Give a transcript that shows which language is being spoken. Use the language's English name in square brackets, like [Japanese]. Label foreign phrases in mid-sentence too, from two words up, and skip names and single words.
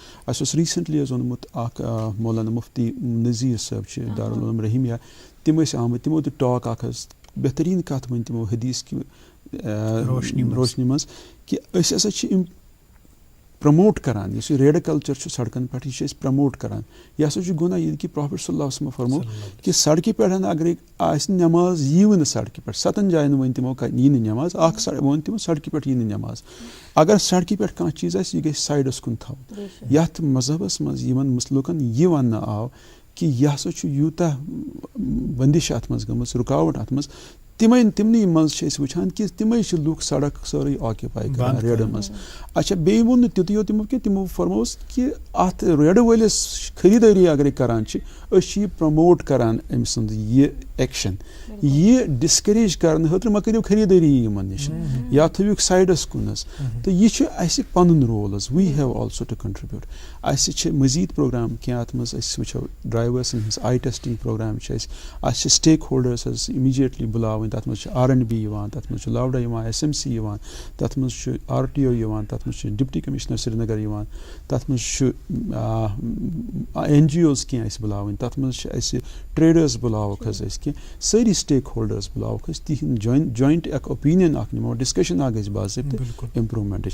[Kashmiri] اسہِ اوس ریسنٹلی حظ اوٚنمُت اکھ مولانا مفتی نذیر صٲب چھِ دارالعلوم رحیمیہ, تِم ٲسۍ آمٕتۍ, تِمو دیُت ٹاک اکھ حظ, بہتریٖن کتھ ؤنۍ تِمو حدیث کہِ روشنی منٛز, کہِ أسۍ ہسا چھِ یِم پرموٹ کران, یُس یہِ ریڈ کلچر چھُ سڑکن پٮ۪ٹھ, یہِ چھِ أسۍ پرموٹ کران. یہِ ہسا چھُ گۄناہ, ییٚلہِ کہِ پرافٹ [Arabic] صلی اللہ علیہ وسلم [Kashmiri] فرمو کہِ سڑکہِ پٮ۪ٹھ اگرے آسہِ نٮ۪ماز ییٖوٕ نہٕ سڑکہِ پٮ۪ٹھ, 7 جاین ؤنۍ تِمو یی نہٕ نٮ۪ماز, اکھ ووٚن تِمو سڑکہِ پٮ۪ٹھ یی نہٕ نٮ۪ماز. اگر سڑکہِ پٮ۪ٹھ کانٛہہ چیٖز آسہِ, یہِ گژھِ سایڈس کُن تھاوُن. یتھ مذہبس منٛز یِمن لُکن یہِ وننہٕ آو کہِ یہِ ہسا چھُ یوٗتاہ بندش اتھ منٛز گٔمٕژ, رُکاوٹ اتھ منٛز, تمنٕے منٛز چھِ أسۍ وٕچھان کہِ تِمے چھِ لُکھ سڑک سٲرٕے آکِپاے کران ریڈن منٛز. اچھا بیٚیہِ ووٚن نہٕ تیُتُے یوت تِمو کینٛہہ, تِمو فرمووُس کہِ اَتھ ریڈٕ وٲلِس خٔریٖدٲری اگرے کران چھِ أسۍ چھِ یہِ پرٛموٹ کران أمۍ سُنٛد یہِ ایکشن, یہِ ڈِسکریج کرنہٕ خٲطرٕ ما کٔرِو خٔریٖدٲری یِمن نِش یا تھٲوِکھ سایڈس کُن حظ. تہٕ یہِ چھُ اَسہِ پنُن رول حظ, [English] we have also to contribute. [Kashmiri] اَسہِ چھِ مٔزیٖد پروگرام کینٛہہ اَتھ منٛز أسۍ وٕچھو ڈرایورسن ہٕنٛز [English] eye testing [Kashmiri] پروگرام چھِ اَسہِ چھِ سٹیک ہولڈٲرٕس حظ اِمیٖڈیٹلی بُلاوٕنۍ. تَتھ منٛز چھِ R&B یِوان, تَتھ منٛز چھُ لوڈا یِوان, SMC یِوان, تَتھ منٛز چھُ RTO یِوان, تَتھ منٛز چھُ [English] deputy commissioner [Kashmiri] سرینگر یِوان, تَتھ منٛز چھُ NGOs کینٛہہ اَسہِ بُلاوٕنۍ, تَتھ منٛز چھِ اَسہِ ٹریڈٲرٕس بُلاوکھ حظ أسۍ کینٛہہ, سٲری سٹیک ہولڈٲرٕس بُلاوکھ أسۍ, تِہنٛدۍ جویِنٹ اکھ اوپیٖنین اکھ نِمو, ڈسکشن اکھ گژھِ باضٲبطہٕ امپروٗمینٹٕچ.